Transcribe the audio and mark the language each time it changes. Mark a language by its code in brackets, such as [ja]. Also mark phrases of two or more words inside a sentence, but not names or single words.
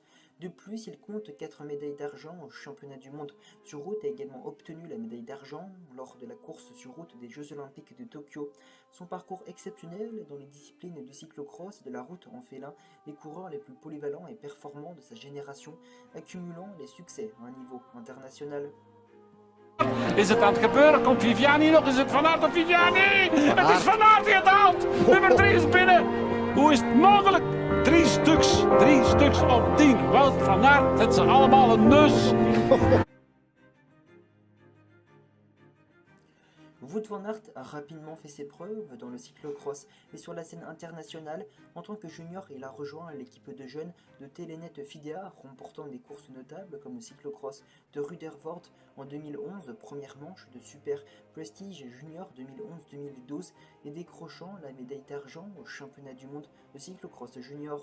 [fr] De plus, il compte 4 médailles d'argent au championnat du monde sur route et a également obtenu la médaille d'argent lors de la course sur route des Jeux Olympiques de Tokyo. Son parcours exceptionnel dans les disciplines du cyclocross et de la route en fait l'un des coureurs les plus polyvalents et performants de sa génération, accumulant les succès à un niveau international. [nl] Is het aan het gebeuren? Komt Viviani nog? Is het Van Aert of Viviani? Het is Van Aert die het haalt! Nummer 3 is binnen! Hoe is het mogelijk? 3 stuks op 10. Wout van Aert, het zijn allemaal een neus. [fr] Wout van Aert a rapidement fait ses preuves dans le cyclocross et sur la scène internationale. En tant que junior, il a rejoint l'équipe de jeunes de Telenet Fidea, remportant des courses notables comme le cyclocross de Rudervoort en 2011, première manche de Super Prestige Junior 2011-2012 et décrochant la médaille d'argent au championnat du monde de cyclocross junior.